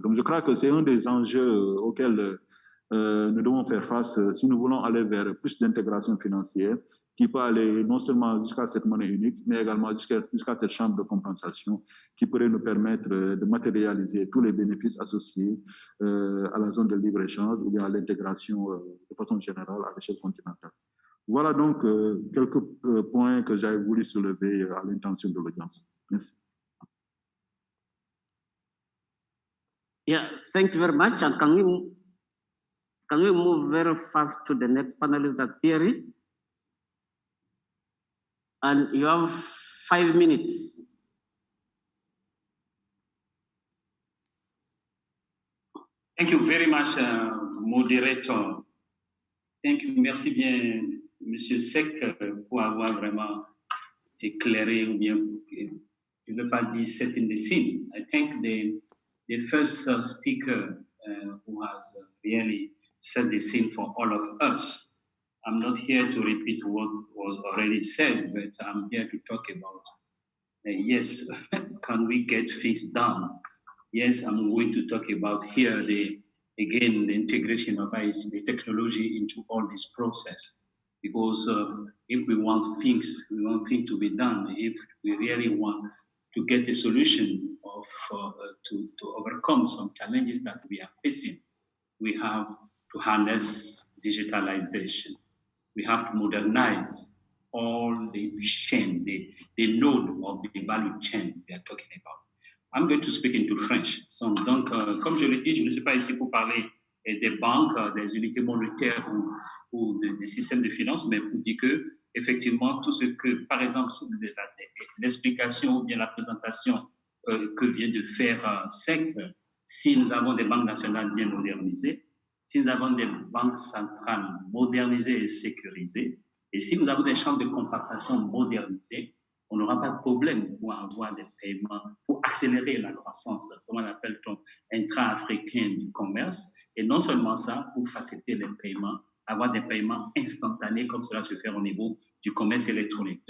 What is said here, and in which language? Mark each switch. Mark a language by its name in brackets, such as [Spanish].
[French] Donc, je crois que c'est un des enjeux auxquels nous devons faire face si nous voulons aller vers plus d'intégration financière qui peut aller non seulement jusqu'à cette monnaie unique, mais également jusqu'à cette chambre de compensation qui pourrait nous permettre de matérialiser tous les bénéfices associés à la zone de libre-échange ou bien à l'intégration de façon générale à l'échelle continentale. Voilà donc quelques points que j'avais voulu soulever à l'intention de l'audience. Merci. [English] Yeah, thank you very much. And can we move very fast to the next panelist, that Thierry? And you have 5 minutes. Thank you very much, moderator. Thank you. [French] Merci bien, Monsieur Seck, pour avoir vraiment éclairé, ou bien, je ne veux pas dire [English] setting the scene. I think the first speaker who has really set the scene for all of us. I'm not here to repeat what was already said, but I'm here to talk about, yes, can we get things done? Yes, I'm going to talk about here, the integration of the technology into all this process. Because if we want things to be done, if we really want to get a solution to overcome some challenges that we are facing, we have to harness digitalization. We have to modernize all the chain, the node of the value chain we are talking about. I'm going to speak into French. [French] Donc, comme je l'ai dit, je ne suis pas ici pour parler des banques, des unités monétaires ou des systèmes de finances, mais pour dire que, effectivement, tout ce que, par exemple, l'explication ou bien la présentation que vient de faire SEC, si nous avons des banques nationales bien modernisées, si nous avons des banques centrales modernisées et sécurisées, et si nous avons des chambres de compensation modernisées, on n'aura pas de problème pour avoir des paiements, pour accélérer la croissance, comment l'appelle-t-on, intra-africaine du commerce, et non seulement ça, pour faciliter les paiements, avoir des paiements instantanés comme cela se fait au niveau du commerce électronique.